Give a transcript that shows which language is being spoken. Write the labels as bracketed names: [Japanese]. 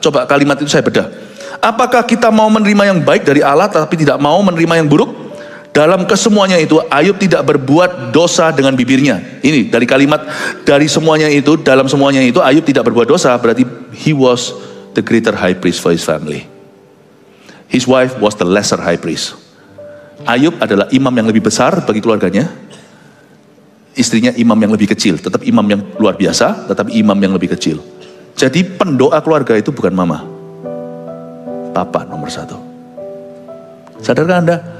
[Indonesian] Coba kalimat itu saya bedah. Apakah kita mau menerima yang baik dari Allah tapi tidak mau menerima yang buruk? Dalam kesemuanya itu Ayub tidak berbuat dosa dengan bibirnya. Ini dari kalimat dari semuanya itu, dalam semuanya itu Ayub tidak berbuat dosa, berarti [English] he was the greater high priest for his family. His wife was the lesser high priest. [Indonesian] Ayub adalah imam yang lebih besar bagi keluarganya. Istrinya imam yang lebih kecil, tetap imam yang luar biasa, tetapi imam yang lebih kecil. Jadi pendoa keluarga itu bukan mama, papa nomor 1. Sadarkah Anda?